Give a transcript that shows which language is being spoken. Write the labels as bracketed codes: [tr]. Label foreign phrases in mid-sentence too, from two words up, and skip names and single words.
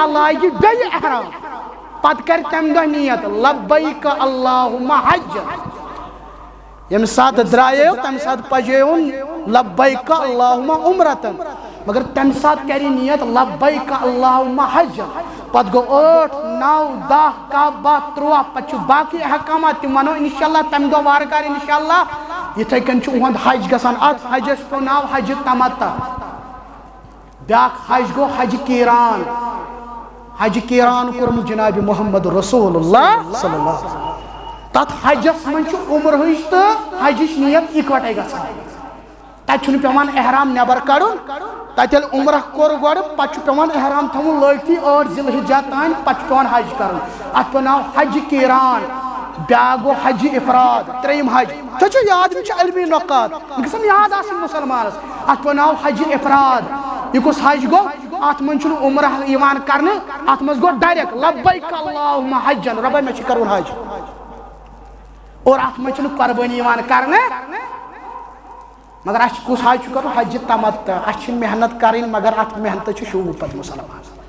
[ks] لاگہِ بیٚیہِ احرام پتہٕ کرِ تمہِ دۄہ نیت [ar] لبیک اللہُمہ حج [ks] ییٚمہِ ساتہٕ درٛایو تمہِ ساتہٕ پجیوُن [ar] لبیک اللہُمہ عمرتن [ks] مگر تمہِ ساتہٕ کرِ نیت [ar] لبیک اللہُمہ حج [ks] پتہٕ گوٚو 8 9 10 11 12 13 پتہٕ چھُ باقٕے احکامات تِم ونو انشاءاللہ تمہِ دۄہ وارٕ کارٕ انشاءاللہ یِتھے کٔنۍ چھُ اُہُنٛد حج گژھان اتھ حجس پیوٚو ناو حج تمتع بیاکھ حج گوٚو حج کیران حج کیران کوٚرمُت جناب محمد [ar] رسول اللہ صلی اللہ علیہ وسلم [ks] تتھ حجس منٛز چھُ عمرہٕچ تہٕ حجٕچ نیت اِکوٹے گژھان تتہِ چھُنہٕ پیوان احرام نٮ۪بر کڑُن تتہِ ییٚلہِ عمرہ کوٚر گۄڈٕ پتہٕ چھُ پیوان احرام تھاوُن لٲگتھٕے 8 ذی الحجہ تام پتہٕ چھُ پیوان حج کرُن اتھ پیوٚو ناو حج کیران بیاکھ گوٚو حج افراد ترٛیٚیِم حج تۄہہِ چھو یاد یِم چھِ علمی نۄقات یِم گژھن یاد آسٕنۍ مُسلمانس اتھ پیوٚو ناو حج افراد یہ کُس حج گوٚو اتھ منٛز چھُنہٕ عمرہ یِوان کرنہٕ اتھ منٛز گوٚو ڈایریکٹ [ar] لبیک اللہُمہ حجن [ks] رۄبے مےٚ چھُ کرُن حج اور اتھ منٛز چھُنہٕ قۄربٲنی یِوان کرنہٕ مگر اسہِ کُس حج چھُ کرُن حج تمتع اسہِ چھِ محنت کرٕنۍ مگر اتھ محنتس چھُ شوٗب پتہٕ مُسلمانس